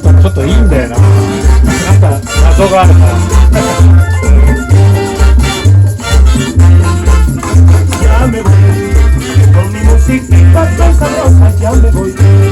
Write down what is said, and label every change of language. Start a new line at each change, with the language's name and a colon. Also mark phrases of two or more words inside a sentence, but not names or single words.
Japanese: っといいんだよな。なんか謎があるな。
Spanish: Ya me voy, con mi musiquita tan sabrosa ya me voy.